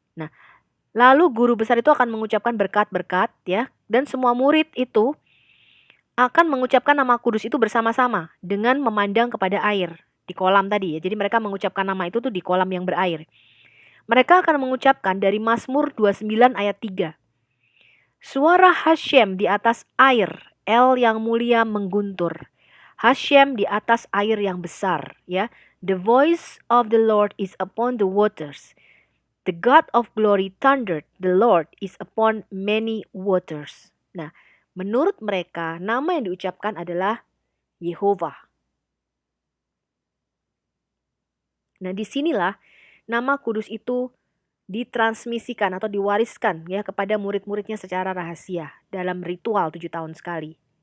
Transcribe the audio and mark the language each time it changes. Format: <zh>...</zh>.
<id>Nah, lalu guru besar itu akan mengucapkan berkat-berkat ya, dan semua murid itu akan mengucapkan nama kudus itu bersama-sama dengan memandang kepada air di kolam tadi ya. Jadi mereka mengucapkan nama itu tuh di kolam yang berair. Mereka akan mengucapkan dari Mazmur 29 ayat 3. Suara Hashem di atas air, El yang mulia mengguntur. Hashem di atas air yang besar, ya.</id> <en>The voice of the Lord is upon the waters. The God of glory thundered, the Lord is upon many waters.</en> <id>Nah, menurut mereka nama yang diucapkan adalah Yehovah. Nah, disinilah nama kudus itu ditransmisikan atau diwariskan ya kepada murid-muridnya secara rahasia dalam ritual 7 tahun sekali.</id>